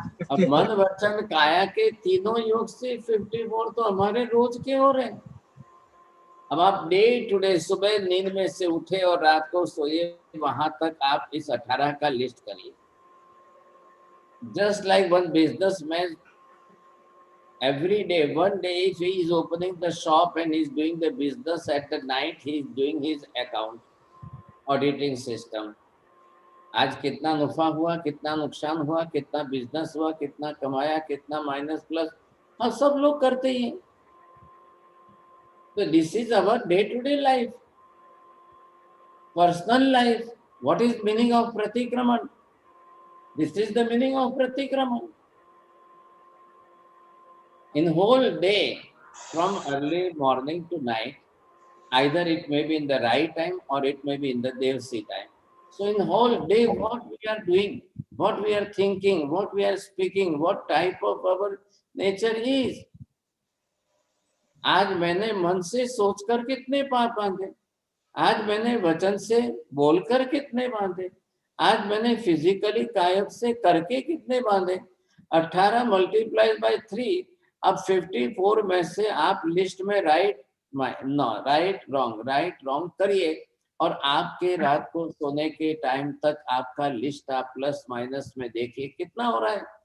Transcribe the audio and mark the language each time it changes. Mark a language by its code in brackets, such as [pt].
[hi] अब मन वचन काया के तीनों योग से 54 तो हमारे रोज के हो रहे हैं। अब आप डे टू डे सुबह नींद में से उठे और रात को सोए, वहां तक आप इस 18 का लिस्ट करिए। [en] Just like one businessman, every day, one day if he is opening the shop and he is doing the business, at the night he is doing his account, auditing system. [hi] आज कितना नुफा हुआ, कितना नुकसान हुआ, कितना business हुआ, कितना कमाया, कितना माइनस प्लस, हाँ सब लोग करते ही हैं। [en] तो this is our day to day life, personal life. What is meaning of Pratikraman? This is the meaning of Pratikraman. In whole day, from early morning to night, either it may be in the right time or it may be in the Devsi time. So in whole day, what we are doing, what we are thinking, what we are speaking, what type of our nature is. [hi] आज मैंने मन से सोचकर कितने पाप बांधे, आज मैंने वचन से बोलकर कितने बांधे, आज मैंने फिजिकली कायक से करके कितने बांधे। 18 मल्टीप्लाई बाय 3, अब 54 में से आप लिस्ट में राइट रॉन्ग करिए और आपके रात को सोने के टाइम तक आपका लिस्ट आप प्लस माइनस में देखिए कितना हो रहा है।